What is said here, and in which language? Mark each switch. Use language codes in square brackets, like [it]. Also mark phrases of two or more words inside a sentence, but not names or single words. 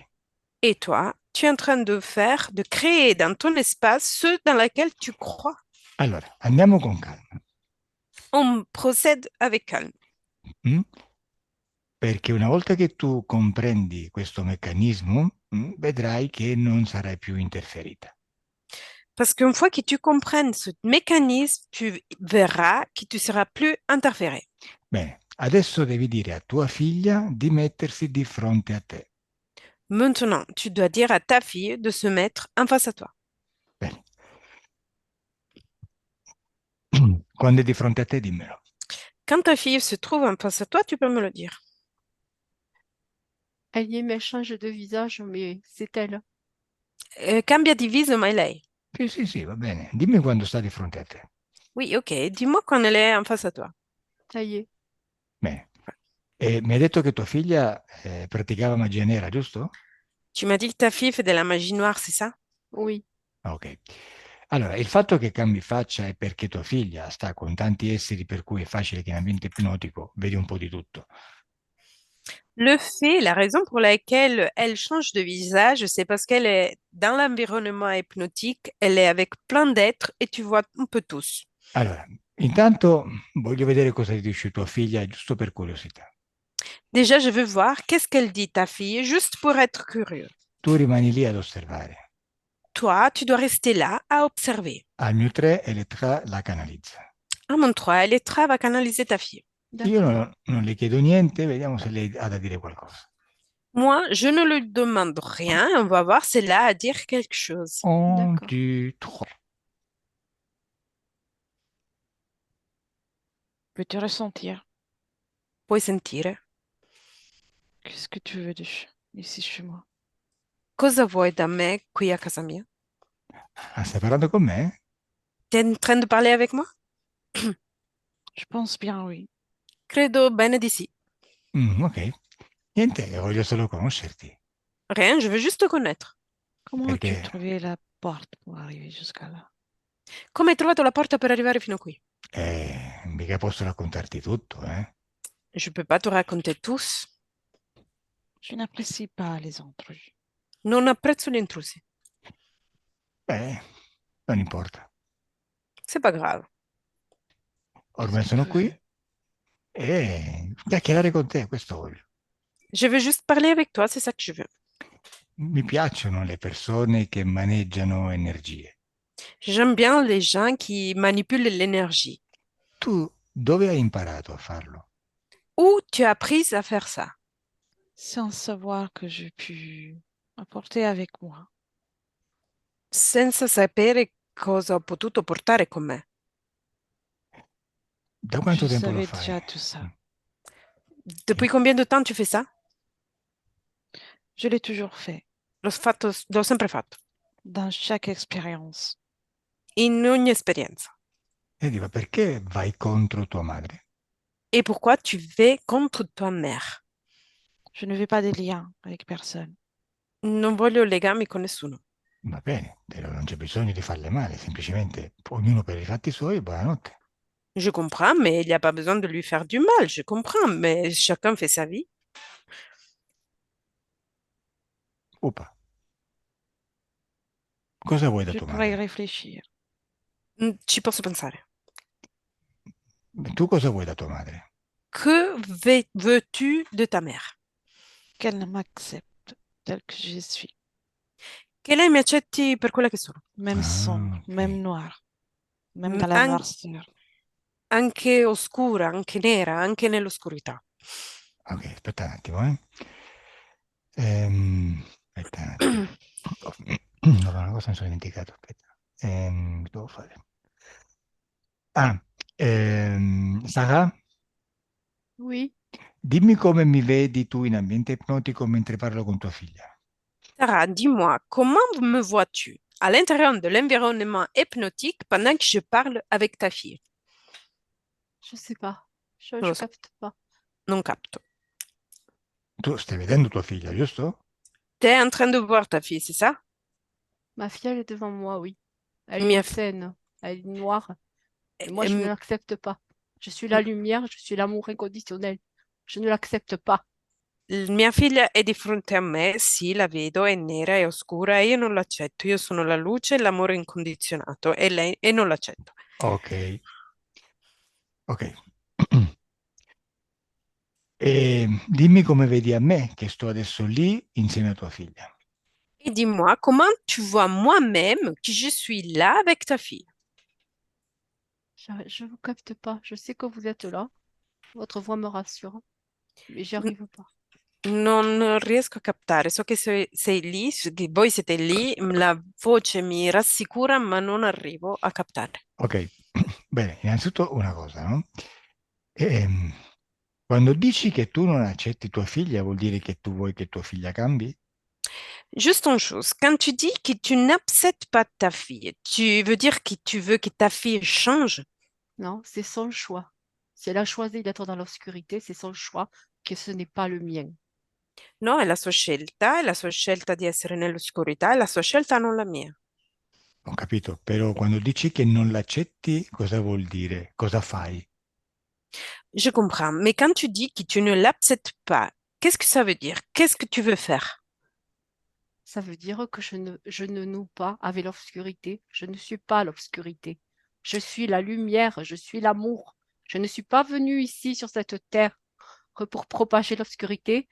[fr] Et toi, tu es en train de faire, de créer dans ton espace ce dans lequel tu crois. [it] Allora, andiamo con calma, [fr] On procède avec calme. mm? [it] Perché una volta che tu comprendi questo meccanismo, vedrai che non sarai più interferita. [fr] Parce qu'une fois que tu comprennes ce mécanisme, tu verras que tu seras plus interféré. [it] Bene, adesso devi dire a tua figlia di mettersi di fronte a te. [fr] Maintenant, tu dois dire à ta fille de se mettre en face à toi. [it] Bene. Quando è di fronte a te, dimmelo. [fr] Quand ta fille se trouve en face à toi, tu peux me le dire. Elle y est, mais elle change de visage, mais c'est elle. [it] Cambia di viso, ma è lei. Sì, sì, sì, va bene. Dimmi quando sta di fronte a te. [fr] Oui, ok. Dis-moi quand elle est en face à toi. Ça y est. [it] Bene. E mi hai detto che tua figlia praticava magia nera, giusto? [fr] Tu m'as dit que ta fille fait de la magie noire, c'est ça? Oui. Ah, ok. [it] Allora, il fatto che cambi faccia è perché tua figlia sta con tanti esseri per cui è facile che in ambiente ipnotico vedi un po' di tutto. [fr] Le fait, la raison pour laquelle elle change de visage, c'est parce qu'elle est dans l'environnement hypnotique, elle est avec plein d'êtres et tu vois un peu tous. [it] Allora, intanto voglio vedere cosa ti dice tua figlia, giusto per curiosità. [fr] Déjà, je veux voir qu'est-ce qu'elle dit, ta fille, juste pour être curieux. [it] Tu rimani lì ad osservare. [fr] Toi, tu dois rester là à observer. [it] Al mio 3 Elettra la canalizza. [fr] À mon 3, Elettra va canaliser ta fille. [it] Io [fr] D'accord. [it] non le chiedo niente, vediamo se lei ha da dire qualcosa. [fr] Moi, je ne lui demande rien, on va voir, c'est là à dire quelque chose. [it] 1, [fr] D'accord. [it] 2, 3. [fr] Peux-tu ressentir? [it] Puoi sentire. [fr] Qu'est-ce que tu veux ici chez moi? [it] Cosa vuoi da me qui a casa mia? Ah, stai parlando con me? [fr] T'es en train de parler avec moi? Je pense bien, oui. [it] Credo bene di sì. Ok. Niente, voglio solo conoscerti. [fr] Rien, je veux juste te connaître. Comment as-tu [it] Perché [fr] trouvé la porte pour arriver jusqu'à là? [it] Come hai trovato la porta per arrivare fino a qui? mica posso raccontarti tutto, eh? [fr] Je peux pas te raconter tous. Je n'apprécie pas les intrus. [it] Non apprezzo gli intrusi. Beh, non importa. [fr] C'est pas grave. [it] Ormai [fr] Qu'est-ce que [it] sono [fr] tu [it] qui [fr] veux? [it] e chiacchierare con te, questo voglio. [fr] Je veux juste parler avec toi, c'est ça que je veux. [it] Mi piacciono le persone che maneggiano energie. [fr] J'aime bien les gens qui manipulent l'énergie. [it] Tu dove hai imparato a farlo? [fr] Où tu as appris à faire ça? Sans savoir que j'ai pu apporter avec moi. [it] Senza sapere cosa ho potuto portare con me. Da quanto [fr] Je [it] tempo lo [fr] savais [it] fai? [fr] déjà tout ça. Depuis combien de temps tu fais ça? Je l'ai toujours fait, [it] L'ho sempre fatto. [fr] dans chaque expérience. [it] In ogni esperienza. E dico, perché vai contro tua madre? [fr] Et pourquoi tu vas contre ta mère? Je ne veux pas de liens avec personne. [it] Non voglio legami con nessuno. Va bene, però non c'è bisogno di farle male, semplicemente ognuno per i fatti suoi, buonanotte. [fr] Je comprends, mais il n'y a pas besoin de lui faire du mal. Je comprends, mais chacun fait sa vie. [it] Upa, cosa vuoi da [fr] Je [it] tua [fr] pourrais y [it] madre? [fr] réfléchir. [it] Ci posso pensare. Tu cosa vuoi da tua madre? [fr] Veux-tu de ta mère? Qu'elle m'accepte tel que je suis, [it] Che lei mi accetti per quella che sono. [fr] même sombre, Ok. même noir, même dans la An- noirceur. [it] Anche oscura, anche nera, anche nell'oscurità. Ok, aspetta un attimo, eh. Aspetta un attimo. No, una cosa mi sono dimenticato, aspetta. Devo fare? Ah, Sara, [fr] Oui. [it] dimmi come mi vedi tu in ambiente ipnotico mentre parlo con tua figlia. [fr] Sarah, dis-moi, comment me vois-tu à l'intérieur de l'environnement hypnotique pendant que je parle avec ta fille? Je sais pas. Je, [it] Non [fr] je [it] lo so, [fr] capte pas. [it] non capto. Tu stai vedendo tua figlia, giusto? [fr] T'es en train de voir ta fille, c'est ça? Ma fille, elle est devant moi, oui. Elle est [it] Mia fi- [fr] saine. Elle est noire. Et moi, je ne ehm, l'accepte pas. Je suis la lumière, je suis l'amour inconditionnel. Je ne l'accepte pas. [it] Mia figlia è di fronte a me, sì, la vedo, è nera, è oscura e io non l'accetto. Io sono la luce e l'amore incondizionato e lei e non l'accetto. Ok, ok. E dimmi come vedi a me che sto adesso lì insieme a tua figlia. [fr] Et dis-moi, comment tu vois moi-même que je suis là avec ta fille? Je vous capte pas. Je sais que vous êtes là. Votre voix me rassure, mais j'y N- arrive pas. [it] Non riesco a captare, so che sei lì, che voi siete lì, la voce mi rassicura, ma non arrivo a captare. Ok, bene, innanzitutto una cosa, no? Ehm, Quando dici che tu non accetti tua figlia, vuol dire che tu vuoi che tua figlia cambi? [fr] Juste une chose, quand tu dis que tu n'acceptes pas ta fille, tu veux dire que tu veux que ta fille change? Non, c'est son choix. Si elle a choisi d'être dans l'obscurité, c'est son choix, que ce n'est pas le mien. [it] No, è la sua scelta di essere nell'oscurità, è la sua scelta, non la mia. Ho capito, però quando dici che non l'accetti, cosa vuol dire? Cosa fai? [fr] Je comprends, mais quand tu dis que tu ne l'acceptes pas, qu'est-ce que ça veut dire? Qu'est-ce que tu veux faire? Ça veut dire que je ne noue pas avec l'obscurité. Je ne suis pas l'obscurité. Je suis la lumière, je suis l'amour. Je ne suis pas venue ici sur cette terre que pour propager l'obscurité.